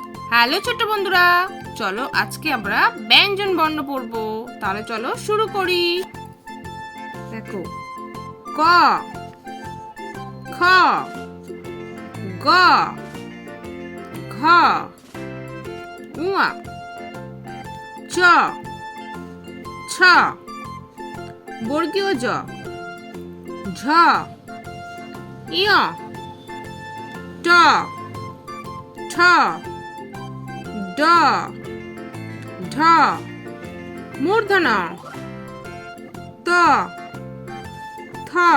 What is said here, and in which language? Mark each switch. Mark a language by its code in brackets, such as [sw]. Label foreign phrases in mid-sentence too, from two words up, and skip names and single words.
[bn] হ্যালো ছোট্ট বন্ধুরা, চলো আজকে আমরা ব্যঞ্জন বর্ণ পড়ব। তাহলে চলো শুরু করি। দেখো, ক, খ, গ, ঘ, উয়া, চ, ছ, বর্গীয় জ, ঝ, ইয়, ট, ঠ, ড, ঢ, মূর্ধন্য, ত, থ,